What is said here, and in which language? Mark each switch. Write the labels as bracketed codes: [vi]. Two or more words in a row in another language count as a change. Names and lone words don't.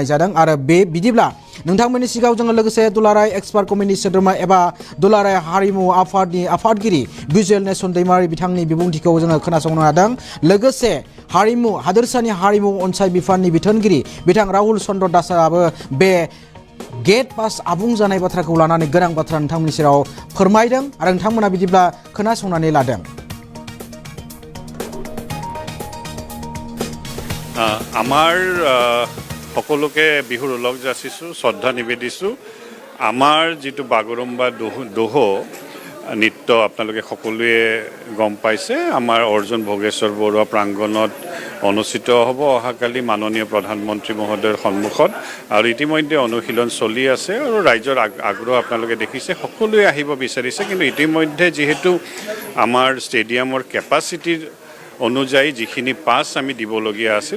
[brx] जादों आरो बे बिदिब्ला नोंथांमोननि सिगाङाव जोङो लोगोसे दुलाराय [en] expert committee [brx] सोद्रोमा एबा दुलाराय हारिमु आफादनि आफादगिरि भिजुएल नेलसन दैमारि बिथांनि बिबुंथिखौ जोङो खोनासंनो हादों लोगोसे हादोरसानि हारिमु अनसाय बिफाननि बिथोनगिरि बिथां राहुल चन्द्र दासआबो बे [en] gate pass [brx] आबुं जानाय बाथ्राखौ लानानै गोनां बाथ्रा नोंथांमोननि सेराव फोरमायदों आरो नोंथांमोना बिदिब्ला खोनासंनानै लादों [as] আমাৰ সকলোকে বিহুৰ ওলগ যাচিছোঁ শ্ৰদ্ধা নিবেদিছোঁ আমাৰ যিটো বাগৰুম্বা দোহো নৃত্য আপোনালোকে সকলোৱে গম পাইছে আমাৰ অৰ্জুন ভোগেশ্বৰ বৰুৱা প্ৰাংগণত অনুষ্ঠিত হ'ব অহাকালি মাননীয় প্ৰধানমন্ত্ৰী মহোদয়ৰ সন্মুখত আৰু ইতিমধ্যে অনুশীলন চলি আছে আৰু ৰাইজৰ আগ্ৰহ আপোনালোকে দেখিছে সকলোৱে আহিব বিচাৰিছে কিন্তু ইতিমধ্যে যিহেতু আমাৰ ষ্টেডিয়ামৰ কেপাচিটিৰ অনুযায়ী যিখিনি পাছ আমি দিবলগীয়া আছিল